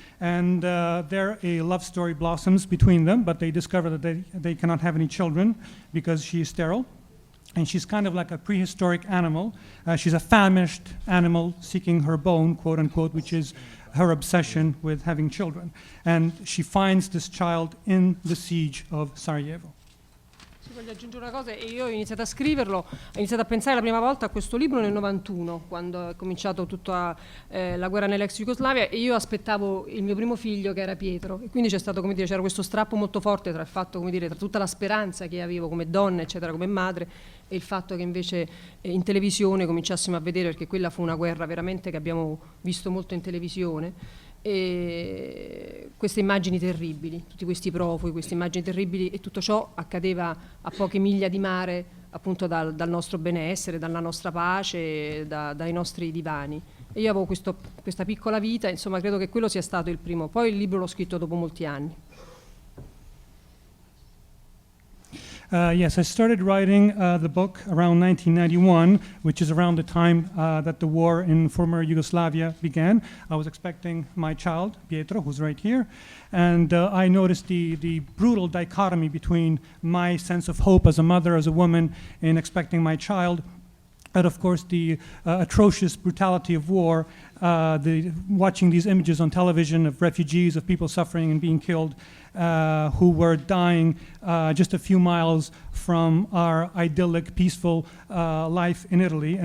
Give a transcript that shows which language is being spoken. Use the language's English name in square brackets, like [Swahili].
[English] And there a love story blossoms between them, but they discover that they cannot have any children because she is sterile. And she's kind of like a prehistoric animal. She's a famished animal seeking her bone, quote unquote, which is her obsession with having children. And she finds this child in the siege of Sarajevo. [Italian] Sì, voglio aggiungere una cosa, e io ho iniziato a scriverlo, ho iniziato a pensare la prima volta a questo libro nel 91, quando è cominciato tutta la guerra nell'ex Jugoslavia, e io aspettavo il mio primo figlio che era Pietro, e quindi c'è stato, come dire, c'era questo strappo molto forte tra il fatto, come dire, tra tutta la speranza che avevo come donna, eccetera, come madre, e il fatto che invece in televisione cominciassimo a vedere, perché quella fu una guerra veramente che abbiamo visto molto in televisione, e queste immagini terribili, tutti questi profughi, queste immagini terribili, e tutto ciò accadeva a poche miglia di mare, appunto dal nostro benessere, dalla nostra pace, dai nostri divani. E io avevo questa piccola vita, insomma credo che quello sia stato il primo. Poi il libro l'ho scritto dopo molti anni. [English] Yes, I started writing the book around 1991, which is around the time that the war in former Yugoslavia began. I was expecting my child, Pietro, who's right here, and I noticed the brutal dichotomy between my sense of hope as a mother, as a woman, in expecting my child, and of course the atrocious brutality of war, watching these images on television of refugees, of people suffering and being killed, who were dying just a few miles from our idyllic, peaceful life in Italy.